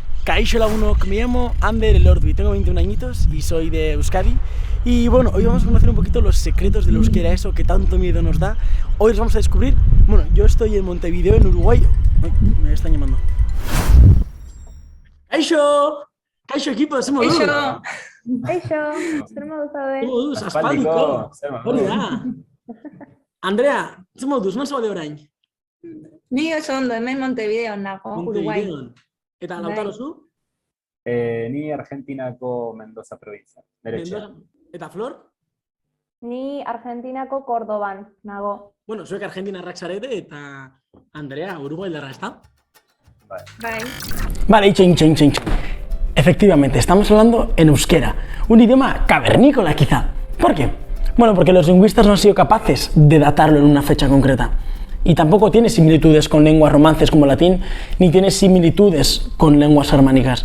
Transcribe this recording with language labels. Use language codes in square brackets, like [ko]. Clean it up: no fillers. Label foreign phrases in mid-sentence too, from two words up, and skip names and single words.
[eu] Kaixo lagunok, [es] me llamo Ander Elordu, tengo 21 añitos y soy de Euskadi. Y bueno, hoy vamos a conocer un poquito los secretos del euskera, eso que tanto miedo nos da. Hoy los vamos a descubrir. Bueno, yo estoy en Montevideo, en Uruguay. Ay, me están llamando. [eu] Kaixo! [es] Kaixo equipo, somos [eu] Kaixo! Kaixo! Zer moduz zaude? Moduz, aspaldiko. Hori da. Andrea, zer moduz, non zaude orain? Ni oso ondo, hemen Montevideo nago, Uruguay. Eta Lautaro zu? Ni Argentinako Mendoza provincia, nere etxean. Eta Flor? Ni Argentinako Cordoban nago. Bueno, zuek argentinarrak zarete eta Andrea, uruguailarra, ¿está? Bai. Vale, itxain. [es] Efectivamente, estamos hablando en euskera, un idioma cavernícola quizá. ¿Por qué? Bueno, porque los lingüistas no han sido capaces de datarlo en una fecha concreta. Y tampoco tiene similitudes con lenguas romances como el latín, ni tiene similitudes con lenguas germánicas.